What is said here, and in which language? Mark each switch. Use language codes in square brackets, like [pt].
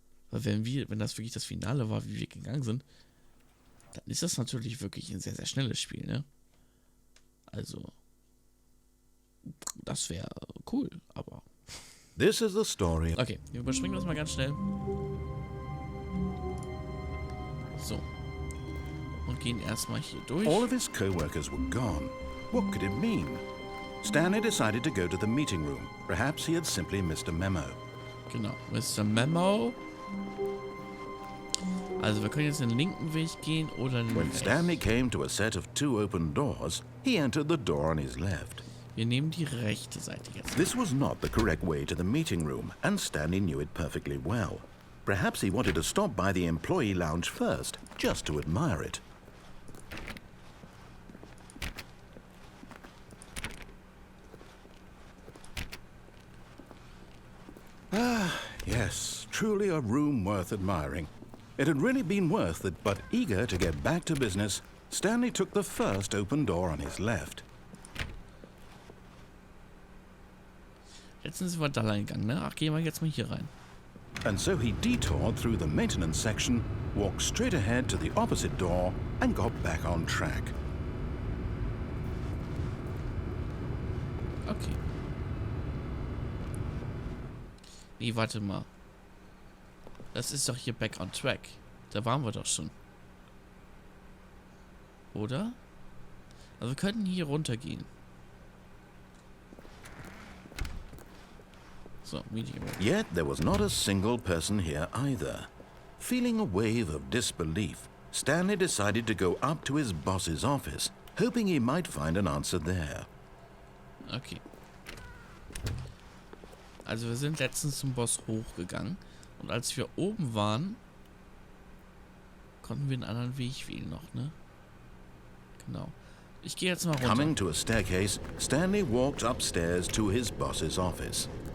[de] Weil wenn das wirklich das Finale war, wie wir gegangen sind, dann ist das natürlich wirklich ein sehr, sehr schnelles Spiel, ne? Also, das wäre cool, aber... [en] This is the story. [de] Okay, wir überspringen das mal ganz schnell. So. Und gehen erstmal hier durch. [en] All of his co-workers were gone. What could it mean? Stanley decided to go to the meeting room. Perhaps he had simply missed a memo. [de] Genau, Mr. Memo. Also wir können jetzt den linken Weg gehen oder den [en] When [de] rechten. [en] Stanley came to a set of 2 open doors, he entered the door on his left. [de] Wir nehmen die rechte Seite jetzt. [en] This was not the correct way to the meeting room, and Stanley knew it perfectly well. Perhaps he wanted to stop by the employee lounge first, just to admire it. Ah, yes, truly a room worth admiring. It had really been worth it, but eager to get back to business, Stanley took the first open door on his left. [de] Letztens sind wir da lang gegangen, ne? Ach, gehen wir jetzt mal hier rein. [en] And so he detoured through the maintenance section, walked straight ahead to the opposite door, and got back on track. [de] Okay. Nee, warte mal. Das ist doch hier [en] back on track. [de] Da waren wir doch schon. Oder? Also wir könnten hier runtergehen. So, Meeting Room. [en] Yet there was not a single person here either. Feeling a wave of disbelief, Stanley decided to go up to his boss's office, hoping he might find an answer there. [de] Okay. Also wir sind letztens zum Boss hochgegangen. Und als wir oben waren, konnten wir einen anderen Weg wählen noch, ne? Genau. Ich gehe jetzt mal runter. [en] Coming to a staircase, Stanley walked upstairs to his boss's office.